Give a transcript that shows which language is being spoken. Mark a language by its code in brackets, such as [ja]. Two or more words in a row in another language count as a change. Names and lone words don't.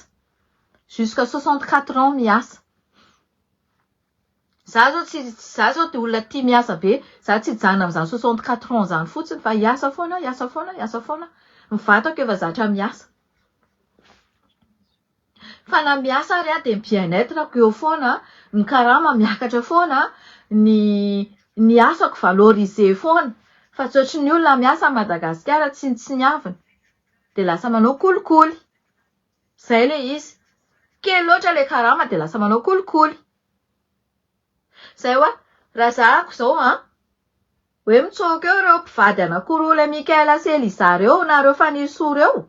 [fr] Jusqu'à 64 ans miasa. [mg] Za zao ty olona tia miasa be, za tsy hijanona amin'izany 64 ans zany fotsiny fa hiasa foana. Mivatako efa zatra miasa. Fa na miasa ary [fr] de bien-être [mg] eo foana, ny karama miakatra foana, ny asako valoriser foana. Fa tsy ohatry ny olona miasa à Madagasikara tsy niavina de lasa manao kolikoly. Zay le izy. Kely loatra le karama de lasa manao kolikoly. Zay raha zahako zao hoe mitsoka eo reo mpivady anankiroa le Mikaela sy Eliza reo na reo Fanisoa reo.